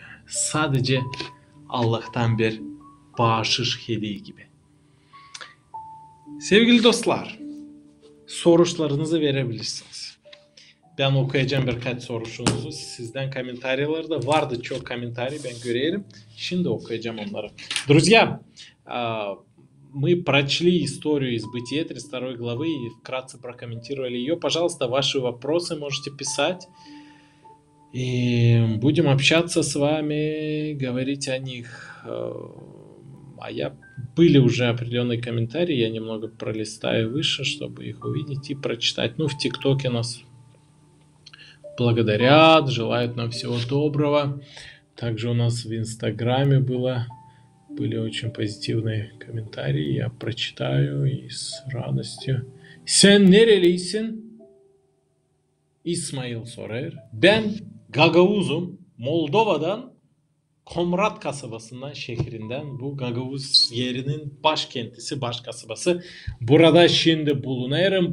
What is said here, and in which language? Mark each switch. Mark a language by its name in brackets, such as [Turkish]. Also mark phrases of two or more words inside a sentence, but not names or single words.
[Gagauz] Sadece Allah'tan bir bağışış hediye gibi. Sevgili dostlar, sorularınızı verebilirsiniz. Ben okuyacağım birkaç sorunuzu. Sizden комментарийлerde vardı çok комментарий, ben görüyorum. Şimdi okuyacağım onları. [Russian] Друзья, мы прочли историю из Бытия 32 главы и вкратце прокомментировали ее. Пожалуйста, ваши вопросы можете писать. И будем общаться с вами, говорить о них. Были уже определенные комментарии, я немного пролистаю выше, чтобы их увидеть и прочитать. Ну, в ТикТоке нас благодарят, желают нам всего доброго. Также у нас в Инстаграме были очень позитивные комментарии, я прочитаю и с радостью. [Gagauz] Sen nerelisin? İsmail sorar. Ben Gagavuz'um. Moldova'dan Komrat kasabasından, şehrinden. Bu Gagavuz yerinin başkentisi, baş kasabası. Burada şimdi bulunuyorum.